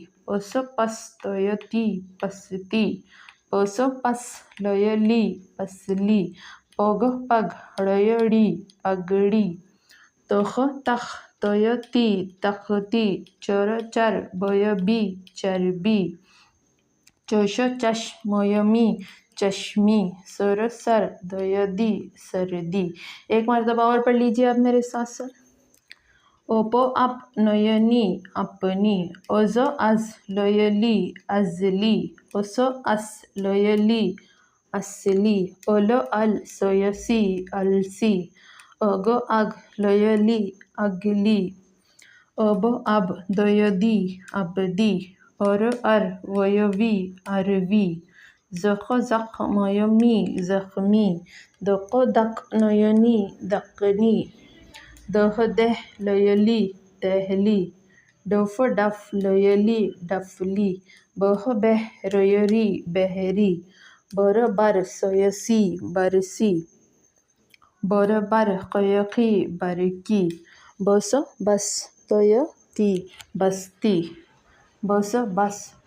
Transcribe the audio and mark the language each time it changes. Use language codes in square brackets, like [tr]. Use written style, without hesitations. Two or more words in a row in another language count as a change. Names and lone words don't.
[hi] पस पस तयती पसती, पस पस लयली पसली, पग पग ळयडी पगडी, तख तख तयती तखती, चर चर बयबी चरबी, चश चश मयमी चश्मी, सर सर दयदी सर्दी। एक मर्तबा और पढ़ लीजिए आप मेरे साथ साथ। ओप आप नयनी अपनी, अज आज लयली अजली, अस अस लयली असली, अल अल सयसी अलसी, अग आग लयली अगली, अब अब दयदी अबदी, अर वयवी अरवी, जख जख मयमी जखमी, दक दक नयनी दकनी, दह दह लयली दहली, डफ डफ लयली डफली, बह बह रयरी बहरी, बर बर सयसी बरसी, बर बर कयकी बरकी, बस बस तयती बस्ती, बस बस